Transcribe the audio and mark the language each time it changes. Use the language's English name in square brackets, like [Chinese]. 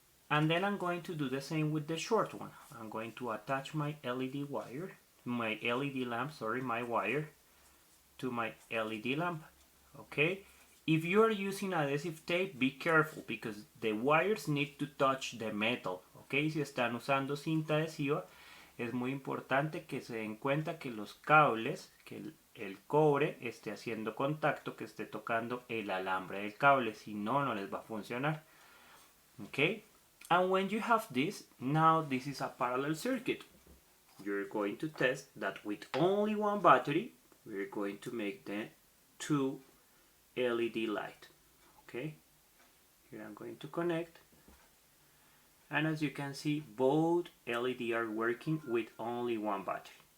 [English] And then I'm going to do the same with the short one. I'm going to attach my LED wire, my LED lamp, sorry, my wire to my LED lamp. Okay, if you are using adhesive tape, be careful because the wires need to touch the metal. [Spanish] Okay, si están usando cinta adhesiva, es muy importante que se den cuenta que los cables, que el cobre esté haciendo contacto, que esté tocando el alambre del cable, si no, no les va a funcionar. [English] Okay, and when you have this, now this is a parallel circuit. You're going to test that with only one battery, we're going to make the 2 LED light. Okay, here I'm going to connect, and as you can see, both LED are working with only one battery.